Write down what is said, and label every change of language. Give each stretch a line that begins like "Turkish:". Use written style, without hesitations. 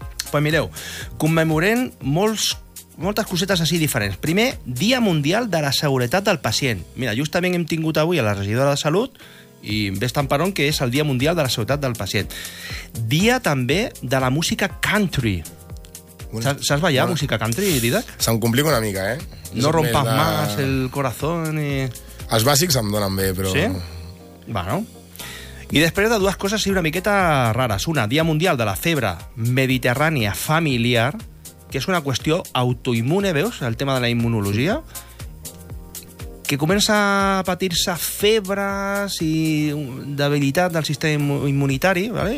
Catalan: Pues mireu, commemorem moltes cosetes així diferents. Primer, Dia Mundial de la Seguretat del Pacient. Mira, justament hem tingut avui a la regidora de Salut i ves tan per on que és el Dia Mundial de la Seguretat del Pacient. Dia també de la música country. Saps ballar bueno, música country, Didac? Se'm complica una mica, eh?
Spanish: No rompas más el corazón y...
Catalan: Els bàsics em donen bé, però... Sí? Bueno. I després de dues coses sí, una miqueta rares. Una, Dia Mundial de la Febre Mediterrània Familiar, que és una qüestió autoimmune, veus? El tema de la immunologia. Que comença a patir-se febres i debilitat del sistema immunitari, ¿vale?